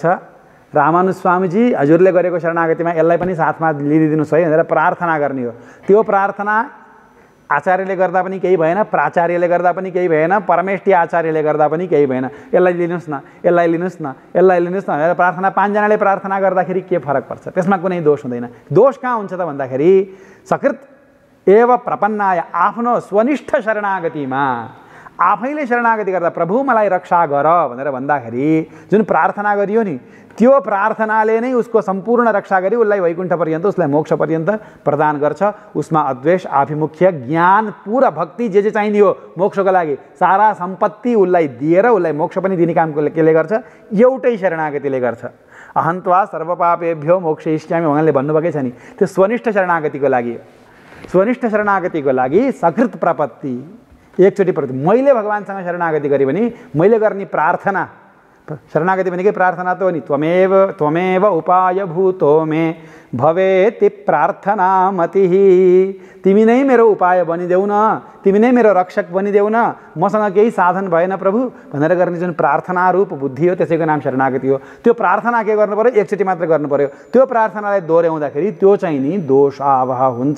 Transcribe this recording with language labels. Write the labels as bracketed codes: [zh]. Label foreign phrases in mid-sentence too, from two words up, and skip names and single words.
[ne] रामानुज स्वामीजी हजुरले गरेको शरणागतिमा यसलाई पनि साथमा लिइदिनुहोस् है भनेर प्रार्थना गर्ने हो। त्यो प्रार्थना आचार्यले गर्दा पनि केही भएन, प्राचार्यले गर्दा पनि केही भएन, परमेष्ठी आचार्यले गर्दा पनि केही भएन। यसलाई लिनुहोस् न, यसलाई लिनुहोस् न, यसलाई लिनुहोस् न भनेर प्रार्थना 5 जनाले प्रार्थना गर्दाखेरि के फरक पर्छ? त्यसमा कुनै दोष हुँदैन। दोष कहाँ हुन्छ त भन्दाखेरि [sa] सकृत एव प्रपन्नाय, [ne] आफ्नो स्वनिष्ठ शरणागतिमा आफैले शरणागति गर्दा प्रभु मलाई रक्षा गर भनेर भन्दाखेरि जुन प्रार्थना गरियो नि, त्यो प्रार्थनाले नै उसको सम्पूर्ण रक्षा गरी उसलाई वैकुण्ठ पर्यन्त, उसलाई मोक्ष पर्यन्त प्रदान गर्छ। उसमा अद्वेष, आभिमुख्य, ज्ञान, पुरा भक्ति जे चाहिने हो मोक्षको लागि सारा सम्पत्ति उसलाई दिएर उसलाई मोक्ष पनि दिने काम केले गर्छ? एउटै शरणागतिले गर्छ। [sa] अहन्त्वा सर्वपापेभ्यो मोक्षयिष्यामि [ne] उहाँले भन्नुभएकै छ नि, त्यो स्वनिष्ठ शरणागतिको लागि। स्वनिष्ठ शरणागतिको लागि सकृत प्रपत्ति, एकचोटि प्रति मैले भगवानसँग शरणागति गरेँ भने मैले गर्ने प्रार्थना, शरणागति भनेकै प्रार्थना त हो नि। [sa] त्वमेव उपाय भूतो मे भवेति प्रार्थना मतिः। [ne] तिमी नै मेरो उपाय बनिदेऊ न, तिमी नै मेरो रक्षक बनिदेऊ न, मसँग केही साधन भएन प्रभु भनेर गर्ने जुन प्रार्थना रूप बुद्धि हो त्यसैको नाम शरणागति हो। त्यो प्रार्थना के गर्नु पर्यो? एकचोटि मात्र गर्नु पर्यो। त्यो प्रार्थनालाई दोहोऱ्याउँदाखेरि त्यो चाहिँ नि दोष आवह हुन्छ।